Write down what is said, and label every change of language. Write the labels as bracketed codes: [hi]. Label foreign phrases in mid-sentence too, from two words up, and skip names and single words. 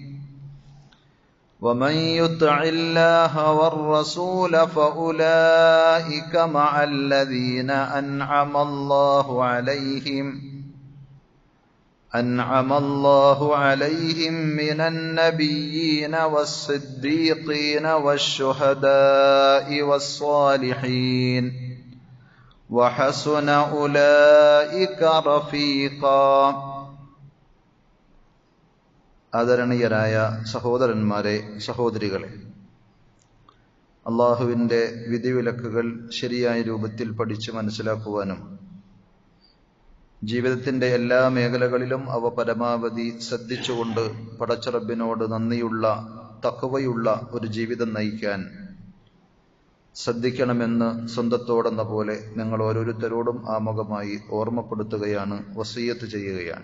[ar] ومن يطع الله والرسول فأولئك مع الذين أنعم الله عليهم من النبيين والصديقين والشهداء والصالحين وحسن أولئك رفيقا. [ml] ആദരണീയരായ സഹോദരന്മാരെ, സഹോദരികളെ, അള്ളാഹുവിൻ്റെ വിധിവിലക്കുകൾ ശരിയായ രൂപത്തിൽ പഠിച്ച് മനസ്സിലാക്കുവാനും ജീവിതത്തിൻ്റെ എല്ലാ മേഖലകളിലും അവ പരമാവധി ശ്രദ്ധിച്ചുകൊണ്ട് പടച്ചറബിനോട് നന്ദിയുള്ള തഖ്വയുള്ള ഒരു ജീവിതം നയിക്കാൻ ശ്രദ്ധിക്കണമെന്ന് സ്വന്തത്തോടെന്ന പോലെ നിങ്ങൾ ഓരോരുത്തരോടും ആമുഖമായി ഓർമ്മപ്പെടുത്തുകയാണ്, വസിയ്യത്ത് ചെയ്യുകയാണ്.